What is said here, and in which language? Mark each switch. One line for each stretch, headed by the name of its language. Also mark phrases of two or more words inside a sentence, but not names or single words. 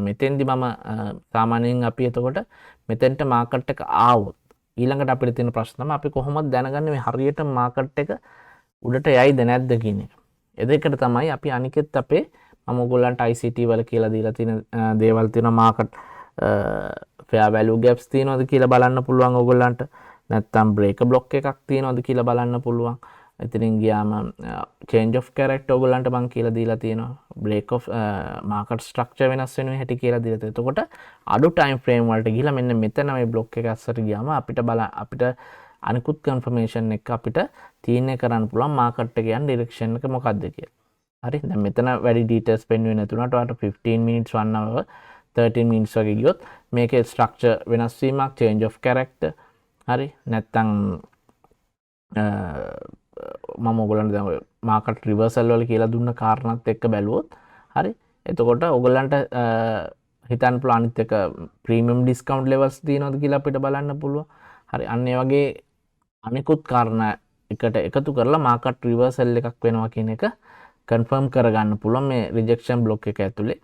Sinhala: මෙතෙන්දි මම සාමාන්‍යයෙන් අපි එතකොට මෙතෙන්ට මාකට් එක ආවොත් ඊළඟට අපිට තියෙන ප්‍රශ්න තමයි අපි කොහොමද දැනගන්නේ මේ හරියට මාකට් එක උඩට යයිද නැද්ද කියන එක. එදෙකට තමයි අපි අනිකෙත් අපේ මම ඔයගොල්ලන්ට ICT වල කියලා දීලා තියෙන දේවල් තියෙනවා මාකට්
English: fair value gaps
Sinhala: තියෙනවද කියලා බලන්න පුළුවන් ඔයගොල්ලන්ට. නැත්නම්
English: break block
Sinhala: එකක් තියෙනවද කියලා බලන්න පුළුවන්. එතනින් ගියාම
English: change of character
Sinhala: ඔයගොල්ලන්ට මම කියලා දීලා තියෙනවා.
English: break of market structure
Sinhala: වෙනස් වෙන හැටි කියලා දීලා තියෙනවා. එතකොට අඩු
English: time frame
Sinhala: වලට ගිහිලා මෙන්න මෙතන මේ block එක අස්සට ගියාම අපිට අනිකුත් confirmation එක අපිට තීරණය කරන්න පුළුවන් market එක යන direction එක මොකක්ද කියලා. හරි දැන් මෙතන වැඩි details පෙන්වෙන්නේ නැතුණාට ඔයාලට
English: 15 minutes 1 hour 13 minutes
Sinhala: වගේ ගියොත් මේකේ structure වෙනස් වීමක්
English: change of character
Sinhala: හරි නැත්තම් මම ඔයගොල්ලන්ට දැන් ඔය
English: market reversal
Sinhala: වල කියලා දුන්න කාරණාත් එක්ක බැලුවොත් හරි එතකොට ඔයගොල්ලන්ට හිතන්න පුළුවන් අනිත් එක
English: premium discount levels
Sinhala: තියෙනවද කියලා අපිට බලන්න පුළුවන් හරි අන්න ඒ වගේ අනිකුත් කාරණා එකට එකතු කරලා
English: market reversal
Sinhala: එකක් වෙනවා කියන එක කන්ෆර්ම් කරගන්න පුළුවන් මේ
English: rejection block
Sinhala: එක ඇතුලේ.